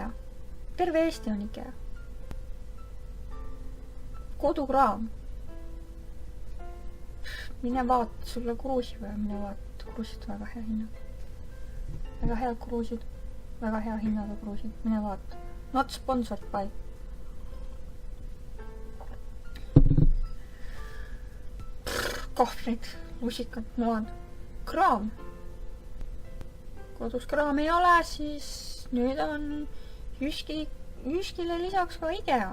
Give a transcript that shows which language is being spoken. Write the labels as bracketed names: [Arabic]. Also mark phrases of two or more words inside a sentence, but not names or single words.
[Estonian] Terve Eesti on IKEA. Kodukraam. Mine vaat sulle kruusi või mine vaat kruusid väga hea hinnad. Väga head kruusid. Väga hea hinnaga kruusid. Mine vaat. [English] Not sponsored by. [Estonian] Kahvrid, lusikad, noad. Kraam. Kodus kraam ei ole, siis nüüd on Jyskile lisaks ka IKEA.